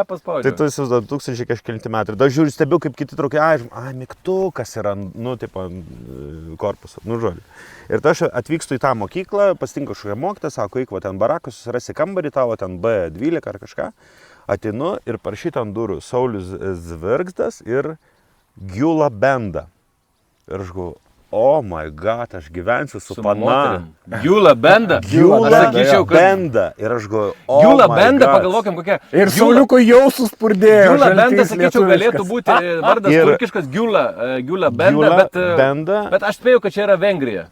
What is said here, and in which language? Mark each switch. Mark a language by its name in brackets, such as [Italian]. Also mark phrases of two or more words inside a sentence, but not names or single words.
[Lithuanian] Tai tu esi 2000 kažkelinti metai. Ir dar žiūriu, stebiu, kaip kiti traukia, mygtukas yra, tipo, korpuso, žodžiu. Ir tai aš atvykstu į tą mokyklą, pasitinku kažkokią mokytą, sako, eik, ten barakus, susirasi kambarį tavo, ten B12 ar kažką. Ateinu ir parašyta ant durų Saulius Zvirgzdas ir Gyula Benda. Ir aš galvoju, [English] oh my god, [Lithuanian] aš gyvensiu su pana. Gyula Benda? Gyula Benda. Ir aš galvoju, oh Gyula Benda, pagalvokim kokia. Ir Sauliuko jau suspurdėjo. Gyula Benda, sakyčiau, galėtų būti vardas turkiškas Gyula Benda, bet aš spėjau, kad čia yra Vengrija.